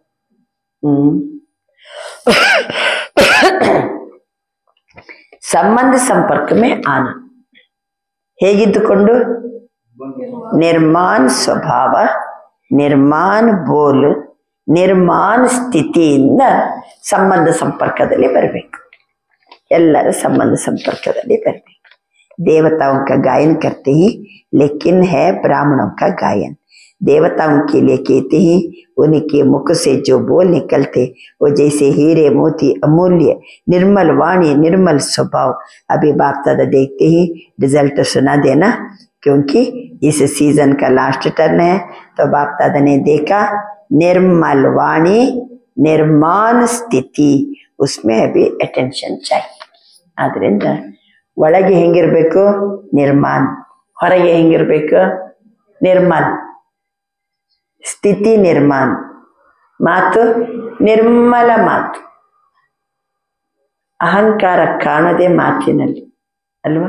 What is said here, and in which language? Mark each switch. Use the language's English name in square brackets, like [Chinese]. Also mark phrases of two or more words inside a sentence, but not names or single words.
[Hindi] संबंध संपर्क में आना. [Kannada] ಹೇಗಿದ್ದುಕೊಂಡು? ನಿರ್ಮಾಣ ಸ್ವಭಾವ, ನಿರ್ಮಾಣ ಬೋಲ್, ನಿರ್ಮಾಣ ಸ್ಥಿತಿಯಿಂದ ಸಂಬಂಧ ಸಂಪರ್ಕದಲ್ಲಿ ಬರಬೇಕು. ಎಲ್ಲರ ಸಂಬಂಧ ಸಂಪರ್ಕದಲ್ಲಿ ಬರಬೇಕು. [Hindi] देवताओं का गायन करते ही लेकिन है ब्राह्मणों का गायन. देवताओं के लिए कहते ही उनके मुख से जो बोल निकलते वो जैसे हीरे मोती अमूल्य, निर्मल वाणी, निर्मल स्वभाव. अभी बाप दादा देखते ही रिजल्ट सुना देना, क्योंकि इस सीजन का [English] last turn [Hindi] है. तो बाप दादा ने देखा निर्मल वाणी, निर्माण स्थिति, उसमें अभी अटेंशन चाहिए. [Kannada] आद्रिंद ಒಳಗೆ ಹೆಂಗಿರ್ಬೇಕು? ನಿರ್ಮಾಣ. ಹೊರಗೆ ಹೆಂಗಿರ್ಬೇಕು? ನಿರ್ಮಲ್. ಸ್ಥಿತಿ ನಿರ್ಮಾಣ. ಮಾತು ನಿರ್ಮಲ ಮಾತು. ಅಹಂಕಾರ ಕಾಣದೆ ಮಾತಿನಲ್ಲಿ ಅಲ್ವಾ?